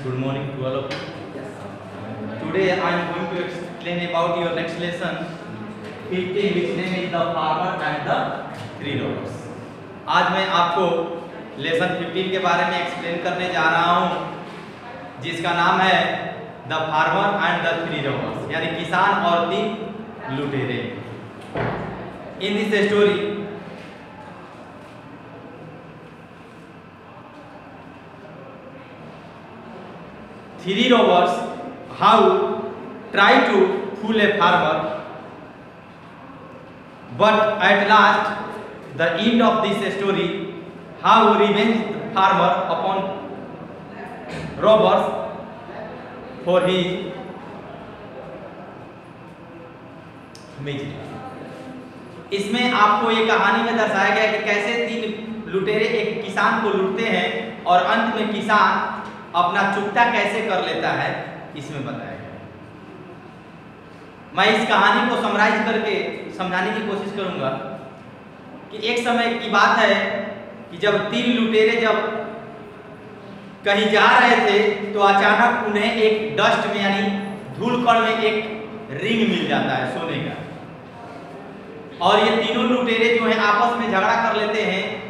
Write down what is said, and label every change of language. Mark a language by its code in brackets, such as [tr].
[en] Good morning to all of you. Today I am going to explain about your next lesson 15, which name is the farmer and the three robbers. [hi] आज मैं आपको lesson 15 के बारे में explain करने जा रहा हूँ, जिसका नाम है the farmer and the three robbers, यानी किसान और तीन लुटेरे। [en] In this story three robbers how try to fool a farmer, but at last the end of this story how revenge the farmer upon robbers for his misery। [hi] इसमें आपको ये कहानी में दर्शाया गया कि कैसे तीन लुटेरे एक किसान को लूटते हैं और अंत में किसान अपना चुकता कैसे कर लेता है, इसमें बताया गया। मैं इस कहानी को समराइज करके समझाने की कोशिश करूंगा कि एक समय की बात है कि जब तीन लुटेरे जब कहीं जा रहे थे तो अचानक उन्हें एक डस्ट में यानी धूल कण में एक रिंग मिल जाता है सोने का, और ये तीनों लुटेरे जो है आपस में झगड़ा कर लेते हैं।